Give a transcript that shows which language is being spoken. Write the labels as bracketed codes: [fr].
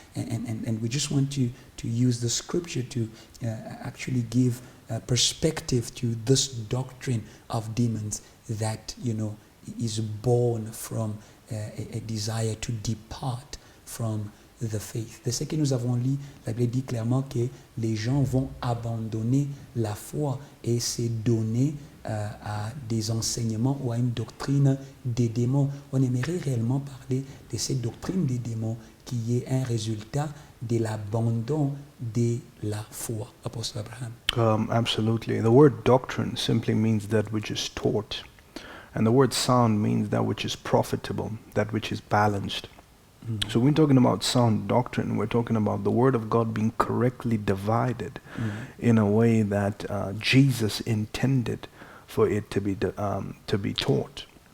[en] And we just want to use the scripture to actually give perspective to this doctrine of demons that, is born from a desire to depart from the faith. [fr] De ce que nous avons lu, la Bible dit clairement que les gens vont abandonner la foi et se donner à des enseignements ou à une doctrine des démons. On aimerait réellement parler de cette doctrine des démons qui est un résultat de l'abandon de la foi. [en] Apostle Abraham. Absolutely. The word doctrine simply means that which is taught. And the word sound means that which is profitable, that which is balanced. So when we're talking about sound doctrine, we're talking about the word of God being correctly divided in a way that Jesus intended for it to be taught.